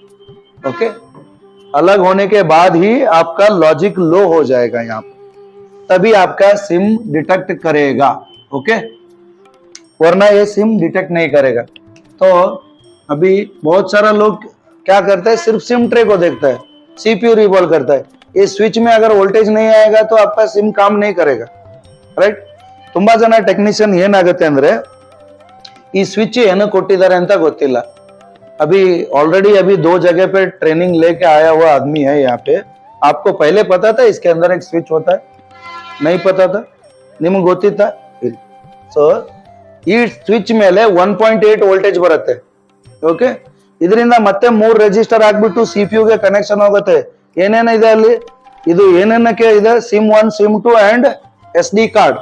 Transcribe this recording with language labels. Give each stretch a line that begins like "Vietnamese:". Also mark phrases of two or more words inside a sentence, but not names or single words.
Hindi: ओके, अलग होने के बाद ही आपका लॉजिक लो हो जाएगा यहाँ पर, तभी आपका
English: SIM detect
Hindi: करेगा. ओके, वरना ये
English: SIM detect
Hindi: नहीं करेगा. तो अभी बहुत सारा लोग क्या करता है, सिर्फ
English: SIM tray
Hindi: को देखता है,
English: CPU revolve
Hindi: करता है. ये स्विच में अगर वोल्टेज नहीं आएगा तो आपका सिम काम नहीं करेगा. राइट,
Kannada: ತುಂಬಾ ಜನ ಟೆಕ್ನಿಷಿಯನ್ ಏನಾಗುತ್ತೆ ಅಂದ್ರೆ ಈ स्विच ಏನು ಕೊಟ್ಟಿದ್ದಾರೆ ಅಂತ ಗೊತ್ತಿಲ್ಲ.
Hindi: अभी ऑलरेडी 2 जगह पे ट्रेनिंग लेके आया हुआ आदमी है यहाँ पे. आपको पहले पता था इसके अंदर एक स्विच होता है? नहीं पता था?
Kannada: ನಿಮಗೆ ಗೊತ್ತಿತ್ತಾ? ಸೊ ಈ ಸ್ವಿಚ್ ಮೇಲೆ 1.8 ವೋಲ್ಟೇಜ್ ಬರುತ್ತೆ. ಓಕೆ, ಇದರಿಂದ ಮತ್ತೆ 3 ರೆಜಿಸ್ಟರ್ ಆಗ್ಬಿಟ್ಟು CPU-ಗೆ ಕನೆಕ್ಷನ್ ಹೋಗುತ್ತೆ. ಏನೇನಿದೆ ಅಲ್ಲಿ, ಇದು ಏನೇನಕ್ಕೆ ಇದೆ?
English: SIM 1, SIM 2 and SD card.